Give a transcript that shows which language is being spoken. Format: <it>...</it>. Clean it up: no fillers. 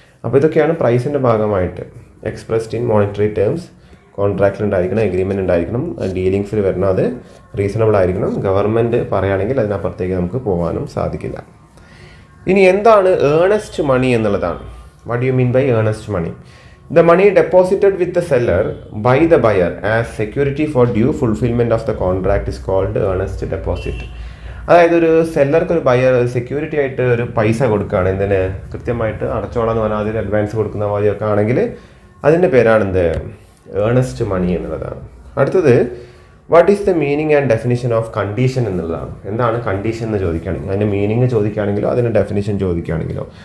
<ml>അപ്പോൾ ഇതൊക്കെയാണ് പ്രൈസിൻ്റെ ഭാഗമായിട്ട്.</ml> <en>expressed in monetary terms,</en> <ml>കോൺട്രാക്റ്റിൽ ഉണ്ടായിരിക്കണം, എഗ്രിമെൻ്റ് ഉണ്ടായിരിക്കണം, ഡീലിങ്സിൽ വരണം, അത് റീസണബിൾ ആയിരിക്കണം, ഗവൺമെൻറ് പറയുകയാണെങ്കിൽ അതിനപ്പുറത്തേക്ക് നമുക്ക് പോകാനും സാധിക്കില്ല. ഇനി എന്താണ് ഏർണസ്റ്റ് മണി എന്നുള്ളതാണ്.</ml> <en>What do you mean by earnest money? The money deposited with the seller by the buyer as security for due fulfillment of the contract is called earnest deposit.</en> <ml>അതായത് ഒരു സെല്ലർക്ക് ഒരു ബയർ സെക്യൂരിറ്റി ആയിട്ട് ഒരു പൈസ കൊടുക്കുകയാണ്, എന്തിന്, കൃത്യമായിട്ട് അടച്ചോളാന്ന് പറഞ്ഞാൽ അതിൽ അഡ്വാൻസ് കൊടുക്കുന്ന പോലെയൊക്കെ ആണെങ്കിൽ അതിൻ്റെ പേരാണ് എന്ത്, ഏർണസ്റ്റ് മണി എന്നുള്ളതാണ്.</ml> <en>അടുത്തത് what is the meaning and definition of condition എന്നുള്ളതാണ്.</en> <ml>എന്താണ് കണ്ടീഷൻ എന്ന് ചോദിക്കുകയാണെങ്കിൽ, അതിൻ്റെ മീനിങ് ചോദിക്കുകയാണെങ്കിലോ അതിൻ്റെ ഡെഫിനിഷൻ ചോദിക്കുകയാണെങ്കിലോ.</ml>